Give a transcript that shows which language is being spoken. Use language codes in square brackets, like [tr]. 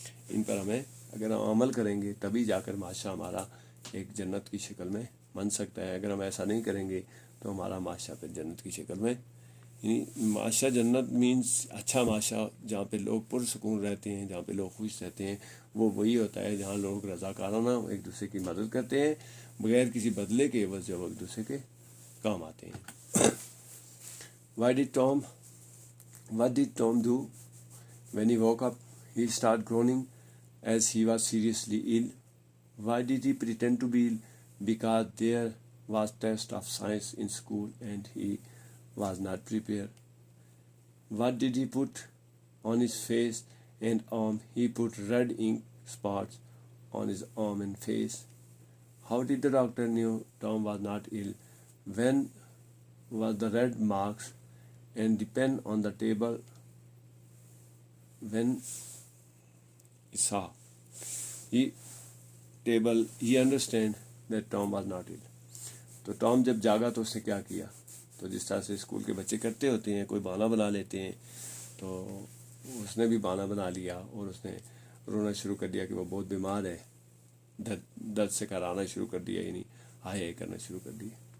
[ur] ان پر ہمیں اگر ہم عمل کریں گے تبھی جا کر معاشرہ ہمارا ایک جنت کی شکل میں بن سکتا ہے. اگر ہم ایسا نہیں کریں گے تو ہمارا معاشرہ پھر جنت کی شکل میں، یعنی معاشرہ جنت مینس اچھا معاشرہ جہاں پہ لوگ پرسکون رہتے ہیں، جہاں پہ لوگ خوش رہتے ہیں، وہ وہی ہوتا ہے جہاں لوگ رضاکارانہ ایک دوسرے کی مدد کرتے ہیں بغیر کسی بدلے کے عوض، جب ایک دوسرے کے کام آتے ہیں. [en] What did Tom do when he woke up? He started groaning as he was seriously ill. Why did he pretend to be ill? Because there was test of science in school and he was not prepared. What did he put on his face and arm? He put red ink spots on his arm and face. How did the doctor knew Tom was not ill? When was the red marks and the pen on the table when he saw he understand that Tom was not ill. [ur] تو Tom جب جاگا تو اس نے کیا کیا؟ تو جس طرح سے اسکول کے بچے کرتے ہوتے ہیں، کوئی بہانہ بنا لیتے ہیں، تو اس نے بھی بہانہ بنا لیا اور اس نے رونا شروع کر دیا کہ وہ بہت بیمار ہے، درد سے کرانا شروع کر دیا، یعنی ہائے کرنا شروع کر دیا.